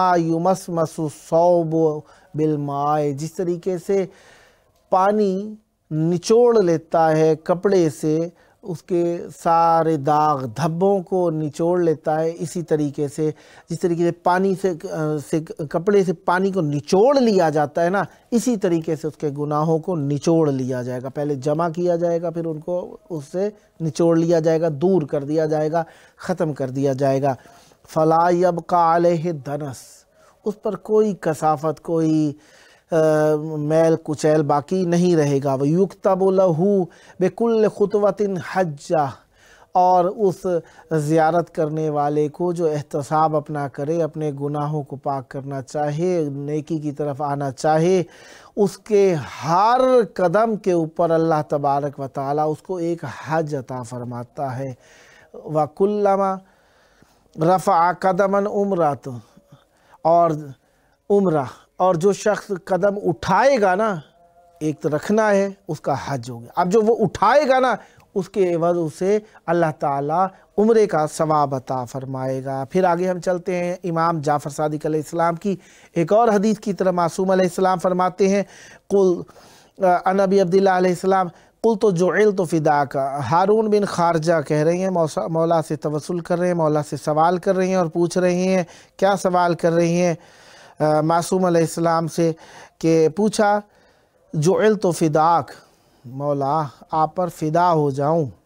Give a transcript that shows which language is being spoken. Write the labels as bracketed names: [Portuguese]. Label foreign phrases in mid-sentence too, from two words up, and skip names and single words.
[Arabic] يمصمص الثوب بالماء, [Urdu] جس طریقے سے پانی نچوڑ لیتا ہے کپڑے سے، اس کے سارے داغ دھبوں کو نچوڑ لیتا ہے، اسی طریقے سے جس طریقے سے پانی سے کپڑے سے پانی کو نچوڑ لیا جاتا ہے نا، اسی طریقے سے اس کے گناہوں کو نچوڑ لیا جائے گا. پہلے جمع کیا جائے گا، پھر ان کو اس سے نچوڑ لیا جائے گا، دور کر دیا جائے گا، ختم کر دیا جائے گا. [Arabic] فلا يبقى عليه دنس, [Urdu] اس پر کوئی کثافت، کوئی میل کچیل باقی نہیں رہے گا. [Arabic] و يكتب له بكل خطوة حجة, [Urdu] اور اس زیارت کرنے والے کو جو احتساب اپنا کرے، اپنے گناہوں کو پاک کرنا چاہے، نیکی کی طرف آنا چاہے، اس کے ہر قدم کے اوپر [Arabic] الله تبارك وتعالى [Urdu] اس کو ایک حج عطا فرماتا ہے. [Arabic] و كلما رفع قدما عمرة, [Urdu] اور عمرہ، اور جو شخص قدم اٹھائے گا نا، ایک تو رکھنا ہے، اس کا حج ہو گیا. اب جو وہ اٹھائے گا نا، اس کے عوض اسے اللہ تعالیٰ عمرے کا ثواب عطا فرمائے گا۔ پھر آگے ہم چلتے ہیں امام جعفر صادق [Arabic] علیہ السلام [Urdu] کی ایک اور حدیث کی طرف۔ معصوم علیہ السلام فرماتے ہیں [Arabic] عن ابی عبداللہ علیہ السلام قلت جعلت فداک۔ [Urdu] ہارون بن خارجہ کہہ رہے ہیں، مولا سے توسل کر رہے ہیں، مولا سے سوال کر رہے ہیں اور پوچھ رہے ہیں، کیا سوال کر رہے ہیں معصوم [Arabic] علیہ السلام [Urdu] سے کہ پوچھا [Arabic] جعلت فداک، [Urdu] مولا آپ پر فدا ہو جاؤں،